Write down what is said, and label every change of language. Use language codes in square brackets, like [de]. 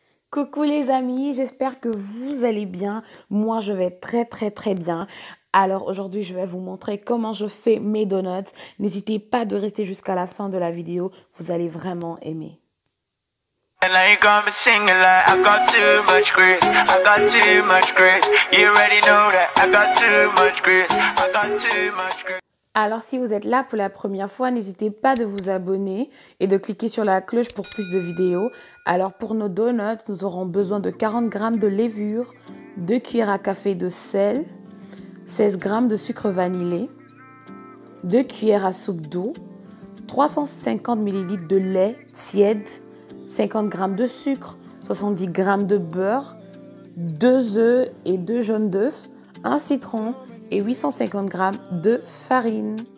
[fr] Coucou les amis, j'espère que vous allez bien. Moi, je vais très bien. Alors aujourd'hui, je vais vous montrer comment je fais mes donuts. N'hésitez pas de rester jusqu'à la fin de la vidéo, vous allez vraiment aimer. [en] And I ain't gonna be singing like I got too much grit, I got too much grit. You already know that I got too much grit, I got too much grit. [fr] Alors si vous êtes là pour la première fois, n'hésitez pas de vous abonner et de cliquer sur la cloche pour plus de vidéos. Alors pour nos donuts, nous aurons besoin de 40 g de levure, 2 cuillères à café de sel, 16 g de sucre vanillé, 2 cuillères à soupe d'eau, 350 ml de lait tiède, 50 g de sucre, 70 g de beurre, 2 œufs et 2 jaunes d'œufs, un citron et 850 g de farine.